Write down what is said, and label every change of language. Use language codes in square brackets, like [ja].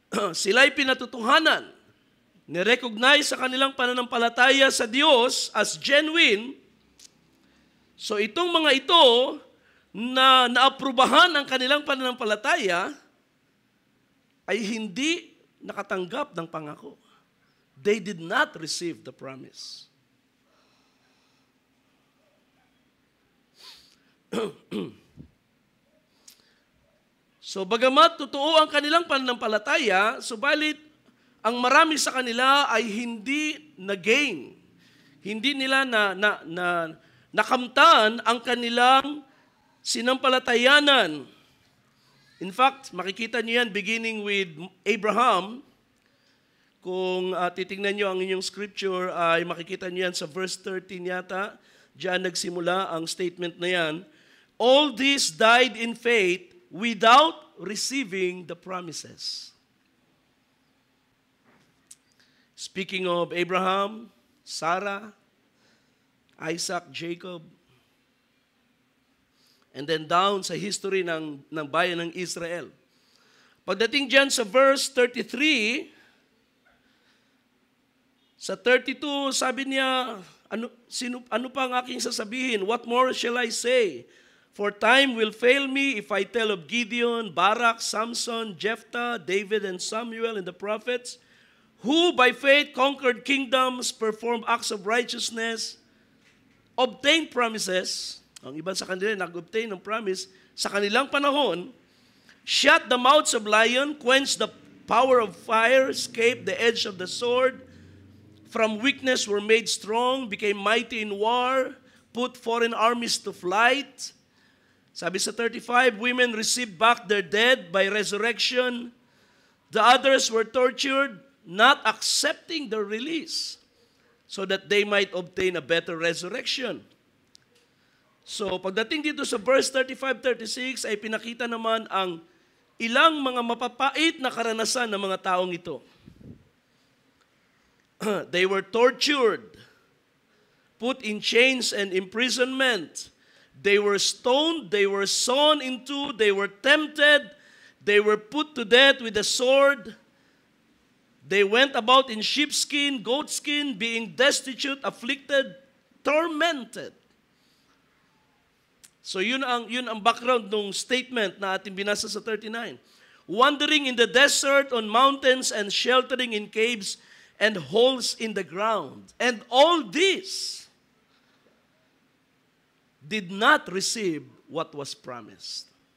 [tl] Sila ay pinatutuhanan, ni-recognize sa kanilang pananampalataya sa Diyos [en] as genuine. [tl] So itong mga ito na naaprubahan ang kanilang pananampalataya ay hindi nakatanggap ng pangako. [en] They did not receive the promise. [tl] So bagamat totoo ang kanilang pananampalataya, subalit ang marami sa kanila ay hindi na-gain. Hindi nila nakamtan ang kanilang sinampalatayanan. [en] In fact, [tl] makikita niyo yan [en] beginning with Abraham. [tl] Kung titingnan niyo ang inyong scripture, ay makikita niyo yan sa verse 13 yata. Diyan nagsimula ang statement na yan. [en] All these died in faith without receiving the promises. Speaking of Abraham, Sarah, Isaac, Jacob, and then down [tl] sa history ng bayan ng Israel. Pagdating dyan sa verse 33, sa 32, sabi niya, ano pa ang aking sasabihin? [en] What more shall I say? For time will fail me if I tell of Gideon, Barak, Samson, Jephthah, David, and Samuel, and the prophets, who by faith conquered kingdoms, performed acts of righteousness, obtained promises. [tl] Ang iba sa kanila nag-obtain ng promise sa kanilang panahon, [en] shut the mouths of lion, quenched the power of fire, escaped the edge of the sword, from weakness were made strong, became mighty in war, put foreign armies to flight. [tl] Sabi sa 35, [en] women received back their dead by resurrection. The others were tortured, not accepting their release, so that they might obtain a better resurrection. [tl] So, pagdating dito sa verse 35-36, ay pinakita naman ang ilang mga mapapait na karanasan ng mga taong ito. [en] They were tortured, put in chains and imprisonment. They were stoned, they were sawn in two, they were tempted, they were put to death with a sword. They went about in sheepskin, goatskin, being destitute, afflicted, tormented. [tl] So yun ang background ng statement na ating binasa sa 39. [en] Wandering in the desert, on mountains, and sheltering in caves and holes in the ground. And all this did not receive what was promised.